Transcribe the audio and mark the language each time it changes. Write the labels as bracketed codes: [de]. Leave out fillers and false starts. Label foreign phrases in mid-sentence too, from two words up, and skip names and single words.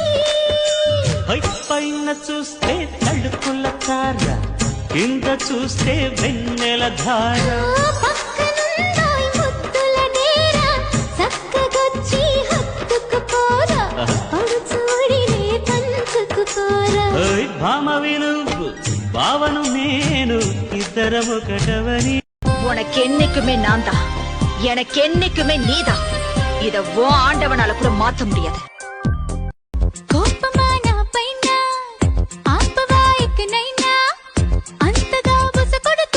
[te] హై, పైన చూస్తే తళుకుల తార, కింద చూస్తే వెన్నెల ధార. పక్కనుందోయ్ ముద్దుల డేర, చక్కగొచ్చి హత్తుకుపోరా, పడుచూడినే పంచుకుపోరా. ఓయ్ భామవి నువ్వు భావను నేను, ఇద్దరం ఒకటవని. [ta] உனக்கு என்னைக்குமே நான் தான், எனக்கு என்னைக்குமே நீதான். இத ஓ ஆண்டவனால கூட மாத்த முடியாது. [te] కోపమా నా పైన ఆపవా ఇకనైనా, అంతగా బుసకొ